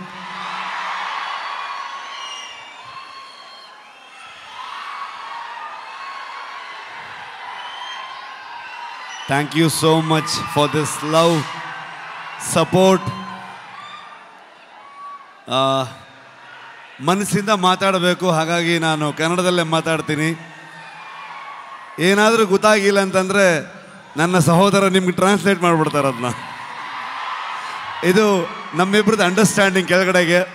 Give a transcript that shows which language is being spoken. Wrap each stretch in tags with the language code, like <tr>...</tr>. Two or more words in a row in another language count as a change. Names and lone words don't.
<en>Thank you so much for this love support.</en> <kn>ಮನಸ್ಸಿಂದ ಮಾತಾಡಬೇಕು, ಹಾಗಾಗಿ ನಾನು ಕನ್ನಡದಲ್ಲೇ ಮಾತಾಡ್ತೀನಿ. ಏನಾದರೂ ಗೊತ್ತಾಗಿಲ್ಲ ಅಂತಂದರೆ ನನ್ನ సహోదర ನಿಮ್ಗೆ ಟ್ರಾನ್ಸ್ಲೇಟ್ ಮಾಡಿಬಿಡ್ತಾರೆ ಅದನ್ನ. ಇದು ನಮ್ಮಿಬ್ಬರದ್ದು ಅಂಡರ್ಸ್ಟ್ಯಾಂಡಿಂಗ್ ಕೆಳಗಡೆಗೆ.</kn>